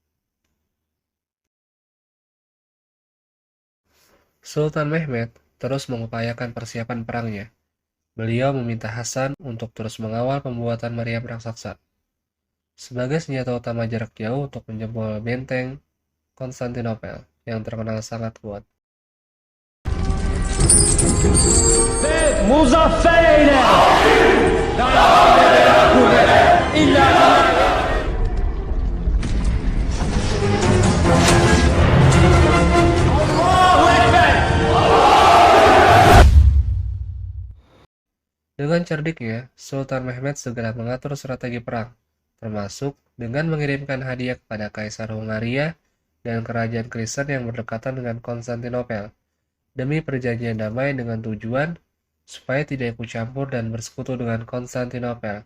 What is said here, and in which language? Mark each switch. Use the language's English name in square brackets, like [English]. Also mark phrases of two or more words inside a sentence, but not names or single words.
[Indonesian] Sultan Mehmet terus mengupayakan persiapan perangnya. Beliau meminta Hasan untuk terus mengawal pembuatan meriam raksasa sebagai senjata utama jarak jauh untuk menjebol benteng Konstantinopel yang terkenal sangat kuat. [Turkish] Muzaffer eyle! [Indonesian] Dengan cerdiknya, Sultan Mehmet segera mengatur strategi perang, termasuk dengan mengirimkan hadiah kepada Kaisar Hungaria dan kerajaan Kristen yang berdekatan dengan Konstantinopel, demi perjanjian damai dengan tujuan supaya tidak ikut campur dan bersekutu dengan Konstantinopel.